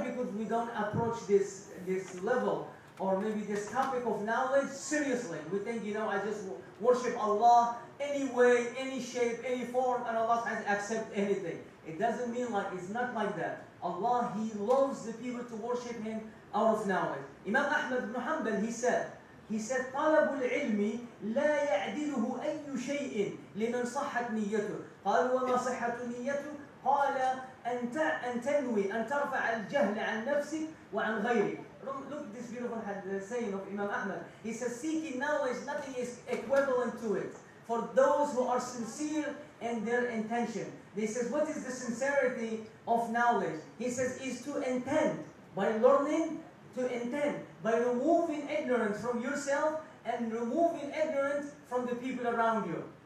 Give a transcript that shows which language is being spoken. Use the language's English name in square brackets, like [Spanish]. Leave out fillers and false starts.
[English] Because we don't approach this level or maybe this topic of knowledge seriously. We think, I just worship Allah any way, any shape, any form, and Allah has to accept anything. It doesn't mean it's not like that. Allah, He loves the people to worship Him out of knowledge. [Arabic] Imam Ahmad ibn Hanbal, [English] he said, [Arabic] طلب العلم لا يعدله أي شيء لمن صحت نيته. قال وما صحة نيته؟ قال أن تنوي أن ترفع الجهل عن نفسك وعن غيرك. [English] Look at this beautiful saying of Imam Ahmad. He says, seeking knowledge, nothing is equivalent to it. For those who are sincere in their intention. He says, what is the sincerity of knowledge? He says, is to intend. By learning, to intend. By removing ignorance from yourself and removing ignorance from the people around you.